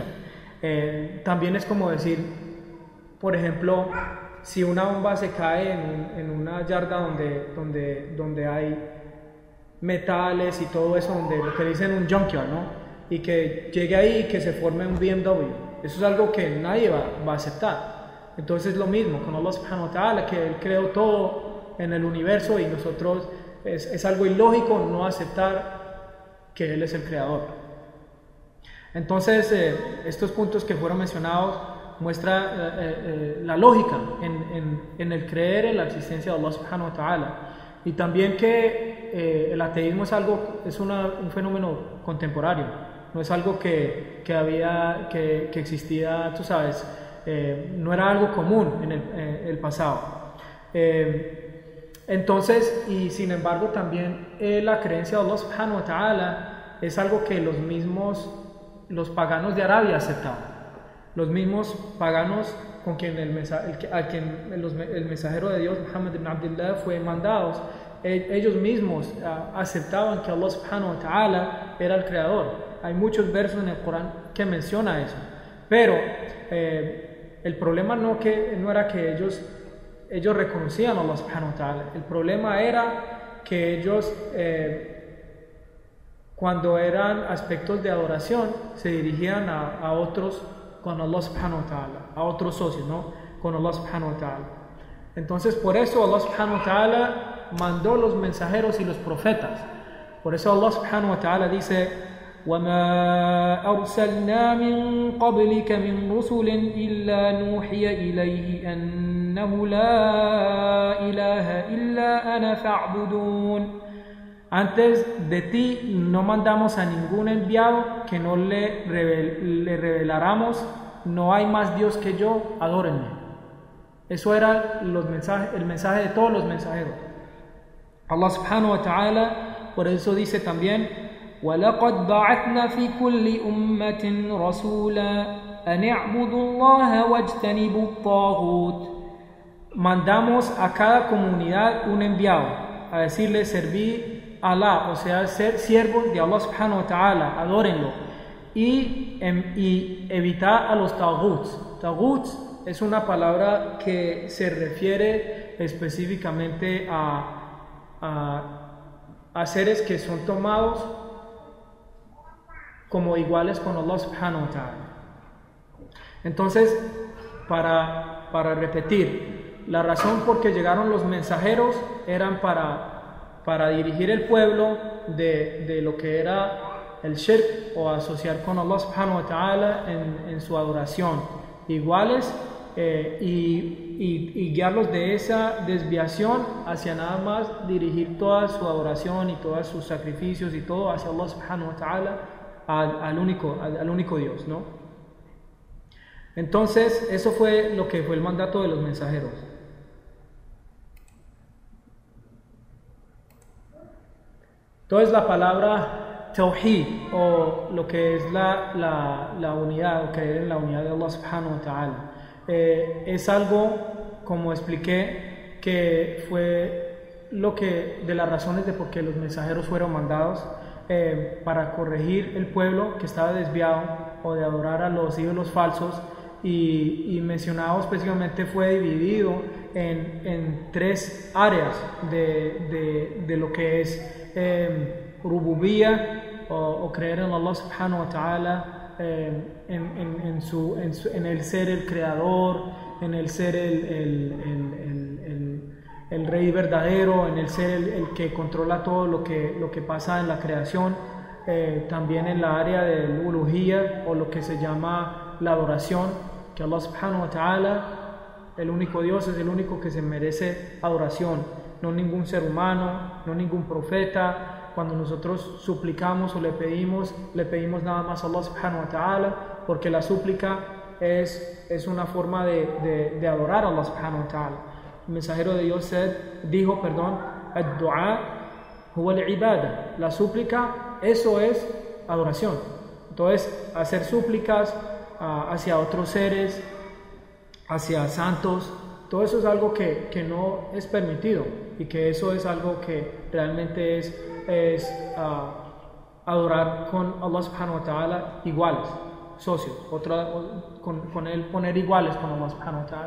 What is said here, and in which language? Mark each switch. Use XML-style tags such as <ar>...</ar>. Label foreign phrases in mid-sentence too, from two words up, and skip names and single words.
<es>También es como decir, por ejemplo, si una bomba se cae en una yarda donde hay metales y todo eso, donde lo que dicen un junkyard, ¿no? Y que llegue ahí y que se forme un BMW, eso es algo que nadie va a aceptar. Entonces es lo mismo con Allah</es> <ar>سبحانه وتعالى,</ar> <es>que Él creó todo en el universo y nosotros es algo ilógico no aceptar que Él es el creador. Entonces estos puntos que fueron mencionados muestran la lógica en el creer en la existencia de Allah</es> <ar>سبحانه وتعالى,</ar> <es>y también que el ateísmo es un fenómeno contemporáneo, no es algo que existía, tú sabes, no era algo común en el pasado. Entonces, y sin embargo también la creencia de Allah</es> <ar>سبحانه وتعالى</ar> <es>es algo que los paganos de Arabia aceptaban. Los mismos paganos con quien el mensajero de Dios, Muhammad ibn Abdullah, fue mandado, ellos mismos aceptaban que Allah</es> <ar>سبحانه وتعالى</ar> <es>era el creador. Hay muchos versos en el Corán que menciona eso, pero el problema no era que ellos reconocían a Allah</es> <ar>سبحانه وتعالى.</ar> <es>El problema era que ellos cuando eran aspectos de adoración se dirigían a otros con Allah</es> <ar>سبحانه وتعالى,</ar> <es>a otros socios, ¿no? Con Allah</es> <ar>سبحانه وتعالى.</ar> <es>Entonces por eso Allah</es> <ar>سبحانه وتعالى</ar> <es>mandó los mensajeros y los profetas. Por eso Allah</es> <ar>سبحانه وتعالى dice: وَمَا أَرْسَلْنَا مِن قَبْلِكَ مِن رُسُلٍ إِلَّا نُوحِيَ إِلَيْهِ أَنَّهُ لَا إِلَهَ إِلَّا أَنَا فَاعْبُدُونِ.</ar> <es>Antes de ti no mandamos a ningún enviado que no le reveláramos: no hay más Dios que yo, adórenme. Eso era el mensaje de todos los mensajeros. Allah</es> <ar>سبحانه وتعالى</ar> <es>por eso dice también:</es> <ar>وَلَقَدْ بَعَثْنَا فِي كُلِّ أُمَّةٍ رَسُولًا أَنِ اعْبُدُوا اللَّهَ وَاجْتَنِبُوا الطَّاغُوتَ.</ar> <es>Mandamos a cada comunidad un enviado a decirle: serví a Allah, o sea, ser siervos de Allah</es> <ar>سبحانه وتعالى,</ar> <es>adórenlo, y evitar a los taguts. Taguts es una palabra que se refiere específicamente a seres que son tomados como iguales con Allah</es> <ar>سبحانه وتعالى.</ar> <es>Entonces, para repetir, la razón por que llegaron los mensajeros eran para dirigir el pueblo de lo que era el shirk, o asociar con Allah</es> <ar>سبحانه وتعالى</ar> <es>en su adoración, iguales, y guiarlos de esa desviación hacia nada más dirigir toda su adoración y todos sus sacrificios y todo hacia Allah</es> <ar>سبحانه وتعالى,</ar> <es>al único Dios, ¿no? Entonces eso fue lo que fue el mandato de los mensajeros. Entonces la palabra Tawhid, o lo que es la unidad, o creer en la unidad de Allah</es> <ar>سبحانه وتعالى,</ar> <es>es algo, como expliqué, que fue de las razones de por qué los mensajeros fueron mandados, para corregir el pueblo que estaba desviado o de adorar a los ídolos falsos, y mencionado específicamente fue dividido en tres áreas de lo que es rububiyya, o creer en Allah</es> <ar>سبحانه وتعالى,</ar> <es>en el ser el creador, en el ser el rey verdadero, en el ser el que controla todo lo que pasa en la creación, también en la área del uluhiyya, o lo que se llama la adoración, que Allah</es> <ar>سبحانه وتعالى,</ar> <es>el único Dios, es el único que se merece adoración, no ningún ser humano, no ningún profeta. Cuando nosotros suplicamos o le pedimos nada más a Allah</es> <ar>سبحانه وتعالى,</ar> <es>porque la súplica es una forma de adorar a Allah</es> <ar>سبحانه وتعالى.</ar> <es>El mensajero de Dios dijo,</es> <ar>الدعاء هو العبادة.</ar> <es>La súplica, eso es adoración. Entonces, hacer súplicas hacia otros seres, hacia santos, todo eso es algo que no es permitido, y que eso es algo que realmente es adorar con Allah</es> <ar>سبحانه وتعالى</ar> <es>iguales, socios, con él poner iguales con Allah</es> <ar>سبحانه وتعالى.</ar>